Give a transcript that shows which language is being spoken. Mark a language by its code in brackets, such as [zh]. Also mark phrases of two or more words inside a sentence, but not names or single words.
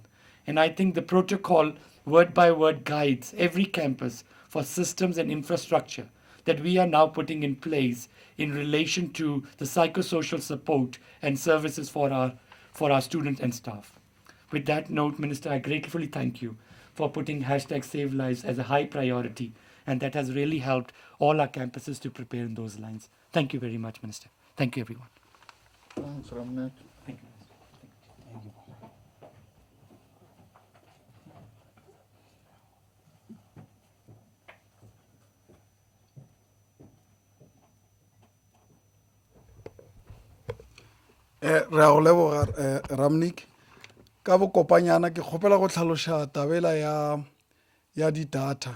[en] And I think the protocol word by word guides every campus for systems and infrastructure that we are now putting in place in relation to the psychosocial support and services for our students and staff. With that note, Minister, I gratefully thank you for putting hashtag Save Lives as a high priority, and that has really helped all our campuses to prepare in those lines. Thank you very much, Minister. Thank you, everyone. Thanks, Ramnet. Thank you, Minister. [nso] re a go leboga Ramnik ka bokopanyana ke kgopela go tlhaloša tabela ya di-data.